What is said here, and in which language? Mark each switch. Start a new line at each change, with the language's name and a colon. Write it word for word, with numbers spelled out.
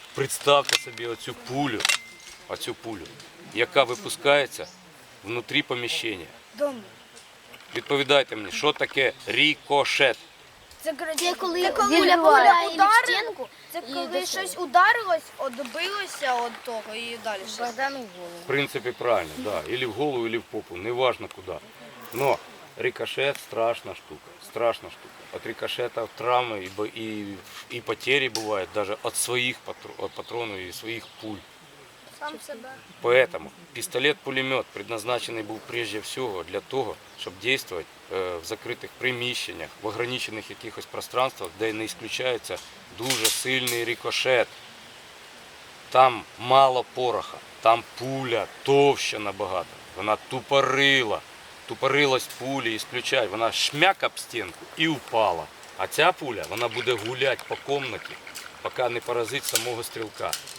Ukrainian: Представте собі оцю пулю, оцю пулю, яка випускається внутрі поміщення. Відповідайте мені, що таке рікошет? Це коротше, Це коли це куля попадає в ударила, стінку це і коли до щось ударилось, одбилося від того і далі щось. Богдану в голову.
Russian: В принципе, правильно, да. Или в голову, или в попу, неважно куда. Но рикошет страшная штука, страшная штука. От рикошета травмы и, бо- и, и потери бывают даже от своих патро- от патронов и своих пуль. Сам себе. Поэтому пистолет-пулемет предназначенный был прежде всего для того, чтобы действовать э, в закрытых приміщеннях, в ограниченных
Ukrainian: якихось
Russian: пространствах, де не исключается
Ukrainian: дуже сильний
Russian: рикошет.
Ukrainian: Там мало пороха, там пуля товща набагато. Вона тупорила, тупорилась пулі, ісключай. Вона шмяк об стінку і упала. А ця пуля, вона буде гуляти по кімнаті, поки не поразить самого стрілка.